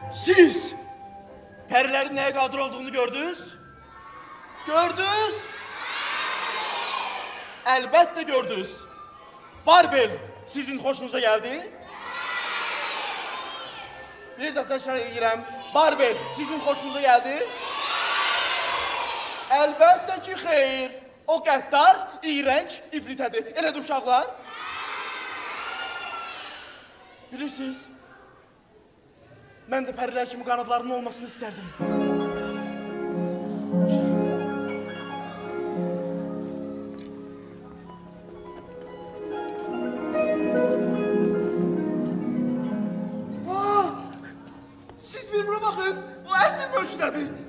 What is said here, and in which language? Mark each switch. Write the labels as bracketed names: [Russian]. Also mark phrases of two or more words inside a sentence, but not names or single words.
[Turkish] Siz perilerin neye kadir olduğunu gördünüz? Gördünüz? Elbette gördünüz. Barbel sizin hoşunuza geldi. [Azerbaijani] Bir de tekrar edirəm. [Turkish] Barbel sizin hoşunuza geldi. [Azerbaijani] Elbette ki xeyr. O qəddar, iğrenç, ibritədir. Elədir uşaqlar? Bilirsiniz, mən də pərilər kimi qanadlarının olmasını istərdim. Siz bir buna baxın, o əsl möcüzədir.